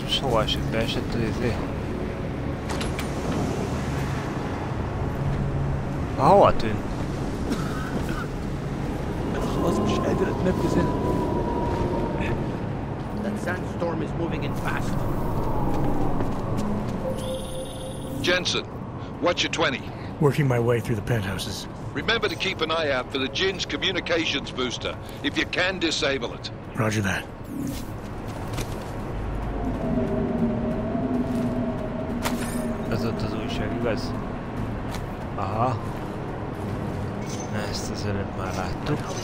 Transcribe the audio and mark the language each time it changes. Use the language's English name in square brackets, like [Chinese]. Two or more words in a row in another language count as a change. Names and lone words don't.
[Hungarian] Ó, esett beesett az izé. Hova tűnt? [Arabic] خلاص مش قادر اتنفس هنا. [English] That sandstorm is moving in fast. Jensen, what's your 20? Working my way through the penthouses. Remember to keep an eye out for the Jinn's communications booster, if you can disable it. Roger that. [Hungarian] Ez ott az újság, igaz? Aha. Ezt az előbb már láttuk.